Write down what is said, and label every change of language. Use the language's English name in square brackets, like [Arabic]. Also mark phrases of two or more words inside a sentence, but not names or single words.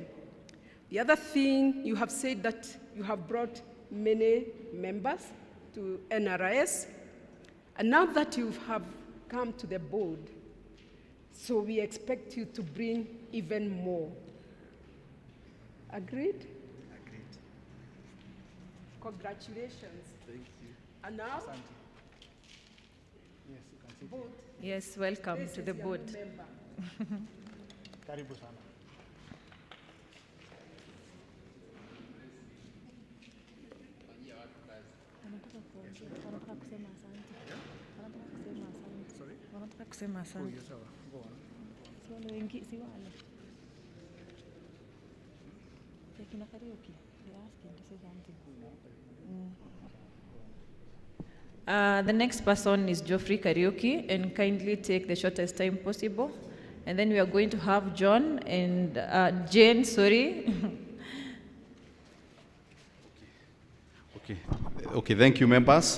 [English] The other thing, you have said that you have brought many members to NRS, and now that you have come to the board, so we expect you to bring even more. Agreed? Agreed. Congratulations. Thank you. And now, Yes, you can sit board. Yes, welcome This to is the your board. new member. [Swahili] Karibu sana. Wanataka kusema asante. [English] Oh, yes, sawa. Go on. [Swahili] Si wale wengi, si wale. Kina karaoke. [English] They are asking to say something. The next person is Geoffrey Karaoke, and kindly take the shortest time possible. And then we are going to have John and Jane, sorry. Okay, thank you, members.